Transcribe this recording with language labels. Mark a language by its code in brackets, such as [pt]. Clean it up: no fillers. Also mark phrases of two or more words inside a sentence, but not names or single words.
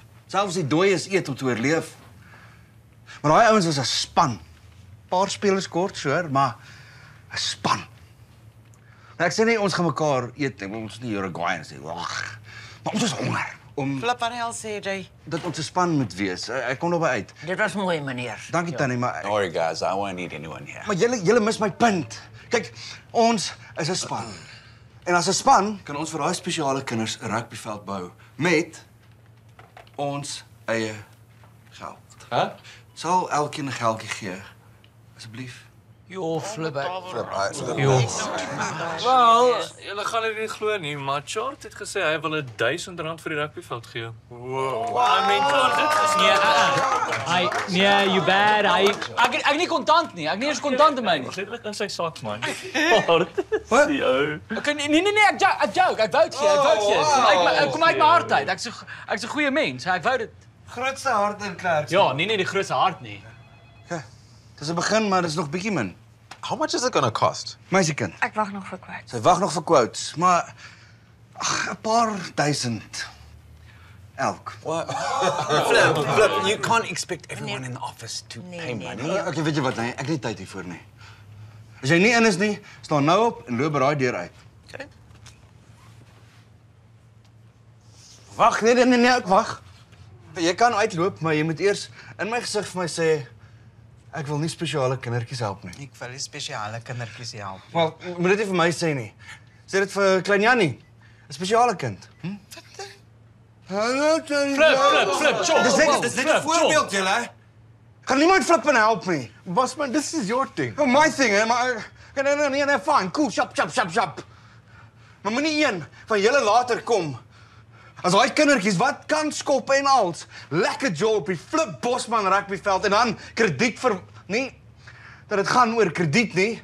[af] Selfs die dooies eet om te oorleef. Maar daai ouens was 'n span. Paar spelers kort, sure, maar 'n span. Nou, ek sê nie ons gaan mekaar eet nie, ons is nie Uruguayans nie. Wag. Maar ons is honger om Flip aan hel, CJ. dat ons 'n span moet wees. Ek kom daarby uit. Dit was mooi, meneer. Dankie Tannie, maar [en] Don't worry, guys. I won't need anyone here. [af] maar julle mis my punt. Kyk, ons is 'n span. En as 'n span kan ons vir daai spesiale kinders 'n rugbyveld bou met ons eie geld. Huh? Sal elkeen 'n geldjie gee, asseblief? Jo, Flip. Wel, julle gaan dit nie glo nie, maar Chart het gesê hy wil R1000 vir die rugbyveld gee. Wow. [en] I mean, [af] Chart het gesê. Nee, [en] you bad. [af] Ek nie kontant nie. Ek nie eens kontant in my nie. Dit in sy sak, man. Wat? Okay, nee, ek joke. Ek wou dit gee. Kom uit my hart uit. Ek's 'n goeie mens. Ek wou dit. Grootste hart in Klerks. Ja, nie die grootste hart nie. Dis 'n begin, maar dis nog bietjie min. [en] How much is it gonna cost? [af] Meisiekind, Ek wag nog vir quotes. sy wag nog vir quotes, maar 'n paar duisend elk. [en] What? Flip, you can't expect everyone in the office to pay money. [af] Okay, weet jy wat, nee, ek het nie tyd hiervoor nie. As jy nie in is nie, staan nou op en loop by daai deur uit. Okay. Wag, nee, ek wag. Jy kan uitloop, maar jy moet eers in my gesig vir my sê ek wil nie spesiale kindertjies help nie. Ek wil die spesiale kindertjies help. Maar moet dit nie vir my sê nie. Sê dit vir klein Jannie, 'n spesiale kind. Hallo, Flip, chop. Dis net 'n voorbeeld, julle. Gaan niemand flip en help nie. [en] Bossman, this is your thing. Oh, my thing, [af] hè, maar nee, [en] fine, cool, [af] shop. Maar moenie een van julle later kom. As daai kindertjies wat kan skop en als, lekker job op die Flip Bosman rugbyveld en dan krediet vir nie dat dit gaan oor krediet nie.